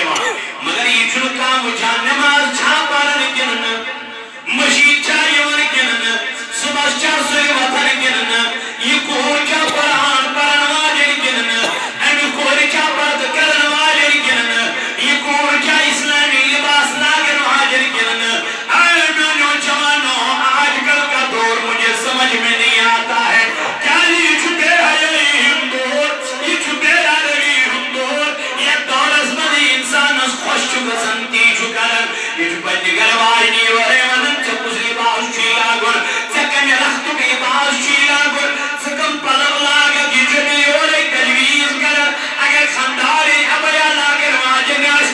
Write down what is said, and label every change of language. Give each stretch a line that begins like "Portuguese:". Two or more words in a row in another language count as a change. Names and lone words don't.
Kashmiri: یِوان مگر یہِ چھُنہٕ کانٛہہ وٕچھان نٮ۪ماز چھا پران کِنہٕ نہٕ مٔشیٖد چھا یِوان کِنہٕ نہٕ صُبحس چھا سُلہِ وۄتھان کِنہٕ نہٕ یہِ کوٗر چھا پران واجٮ۪ن کِنہٕ نہٕ اَمہِ کورِ چھا پردٕ کرن واجٮ۪ن کِنہٕ نہٕ یہِ کوٗر چھا اِسلٲمی لباس لاگن واجٮ۪ن کِنہٕ نہٕ اے میٛانیو جوانو
Urdu: آج کل کا دور مجھے سمجھ میں نہیں آتا ہے
Kashmiri: کیٛازِ یہِ چھُ بے حیٲیی ہُنٛد دور یہِ چھُ بے ادبی ہُنٛد دور یتھ دورس منٛز اِنسانس خۄش چھُ گژھان تی چھُ کران یہِ چھُ پننہِ گرٕ واجنہِ یورے ونان ژےٚ کُس لباس چھُے لاگُن ژےٚ کمہِ رختُک لباس چھُے لاگُن ژٕ کم پلو لاگکھ یہِ چھُ مےٚ یورے تجویٖز کران اگر خانٛدارٕنۍ ابیا لاگن واجٮ۪ن آسہِ